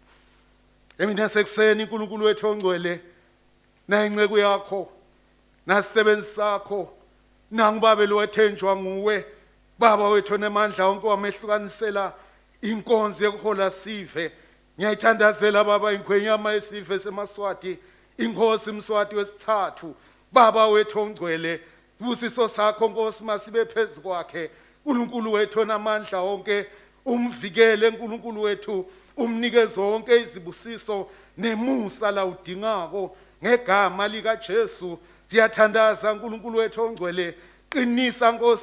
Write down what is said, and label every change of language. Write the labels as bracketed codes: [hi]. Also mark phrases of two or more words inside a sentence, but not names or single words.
[ss] emina sekuseni uNkulunkulu wethu ongcwele na inceke yakho nasisebenzi sakho nangibabe lo ethenjwa nguwe baba wethu nemandla onke wamehlukanisela inkonzo yokuhola sive ngiyayithandazela baba ingwenyama yesive seMswati inkosi Mswati wesithathu baba wethu ongcwele sibusiso sakho [zu] Nkosi masibe phezulu kwakhe uNkulunkulu wethu namandla onke umvikele uNkulunkulu wethu umnike zonke izibusiso nemusa la udingako ngegama lika Jesu siyathandaza uNkulunkulu wethu ongcwele qinisa Nkosi